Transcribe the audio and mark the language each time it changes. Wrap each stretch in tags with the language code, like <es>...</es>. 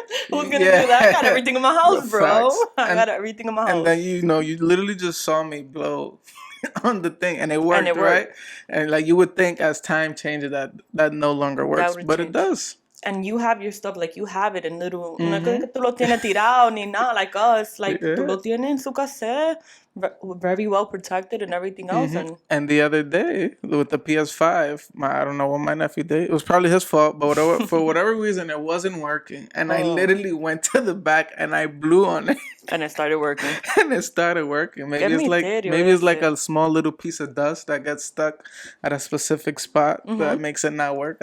<en>who's gonna do that? I got everything in my house, bro. I got everything in my house. And then you literally just saw me blow on the thing, and it worked, right? And like you would think, as time changes, that no longer works, but it does. And you have your stuff, like you have it in little.</en> <es>No es que tú lo tienes tirado ni nada</es> <en>like us. Like</en> <es>tú lo tienes en su cassette,</es> <en>very well protected and everything else. And the other day with the PS5, I don't know what my nephew did. It was probably his fault, but for whatever reason, it wasn't working. And I literally went to the back and I blew on it. And it started working. Maybe it's like a small little piece of dust that gets stuck at a specific spot that makes it not work.</en>